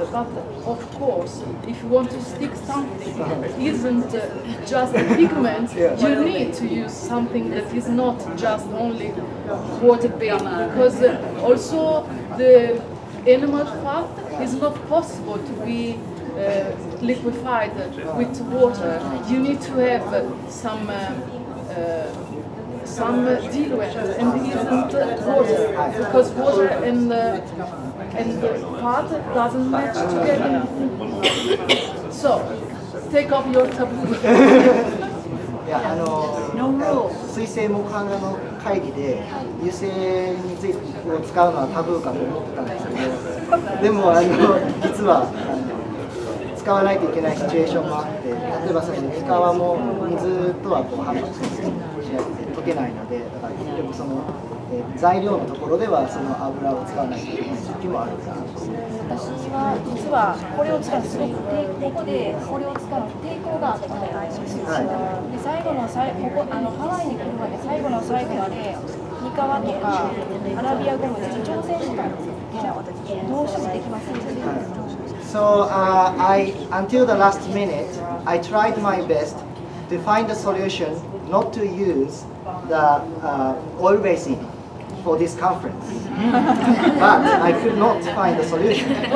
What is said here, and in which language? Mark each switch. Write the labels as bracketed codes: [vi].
[en] But of course, if you want to stick something that isn't just pigment, you need to use something that is not just only water-based, because also the animal fat is not possible to be liquefied with water. You need to have some diluent, and it isn't water, because water and fat doesn't match together. So, take off your taboo. [ja] いや水性木版画の会議で油性についてを使うのはタブーかと思ってたんですけど、でも実は使わないといけないシチュエーションもあって、例えばそのミカワも水とは反発しないで溶けないので、だから結局その材料のところではその油を使わないといけない時もあるかなと。私は実はこれを使うすごくここでこれを使う抵抗があったんですよ。で最後のここハワイに来るまで最後の最後までミカワとかアラビアゴムで挑戦したんですよ。どうしてもできませんでした。 [en] So until the last minute, I tried my best to find a solution not to use the oil-based ink for this conference, but I could not find a solution.